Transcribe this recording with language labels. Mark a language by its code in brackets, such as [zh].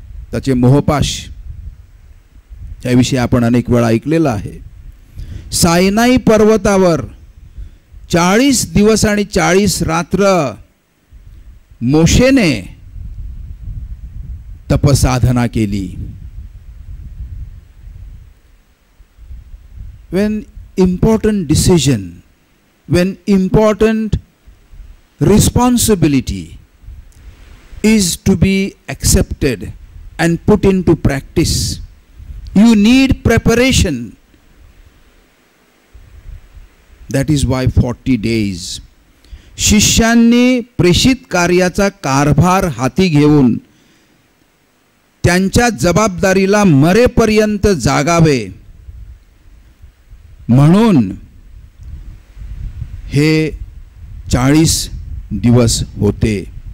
[mr] त्याचे मोहपाश याविषयी आपण अनेक वेळा ऐकलेलं आहे. सायनाई पर्वतावर 40 दिवस आणि 40 रात्र मोशेने तपसाधना केली. [en] When important decision, when important responsibility is to be accepted and put into practice, you need preparation. That is why 40 days. [mr] शिष्यांनी प्रेषित कार्याचा कारभार हाती घेऊन त्यांच्या जबाबदारीला मरेपर्यंत जागावे म्हणून हे 40 दिवस होते.